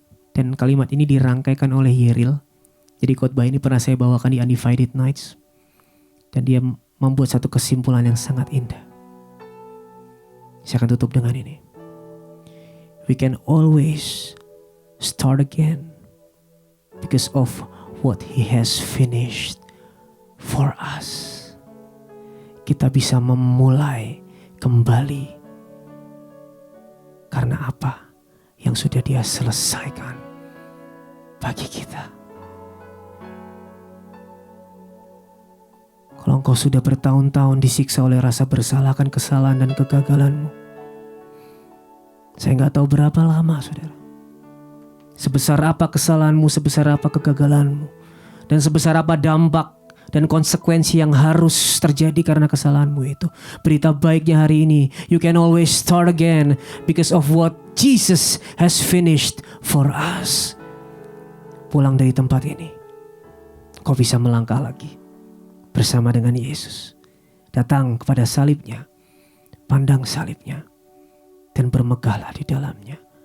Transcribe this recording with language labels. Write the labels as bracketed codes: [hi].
[id] Dan kalimat ini dirangkaikan oleh Yeril. Jadi khotbah ini pernah saya bawakan di Undivided Nights. Dan dia membuat satu kesimpulan yang sangat indah. Saya akan tutup dengan ini. [en] We can always start again. Because of what he has finished for us. [id] Kita bisa memulai kembali. Karena apa yang sudah dia selesaikan bagi kita. Kalau engkau sudah bertahun-tahun disiksa oleh rasa bersalah akan kesalahan dan kegagalanmu. Saya gak tahu berapa lama, saudara. Sebesar apa kesalahanmu, sebesar apa kegagalanmu. Dan sebesar apa dampak dan konsekuensi yang harus terjadi karena kesalahanmu itu. Berita baiknya hari ini, [en] you can always start again because of what Jesus has finished for us. [id] Pulang dari tempat ini, kau bisa melangkah lagi bersama dengan Yesus. Datang kepada salibnya, pandang salibnya, dan bermegahlah di dalamnya.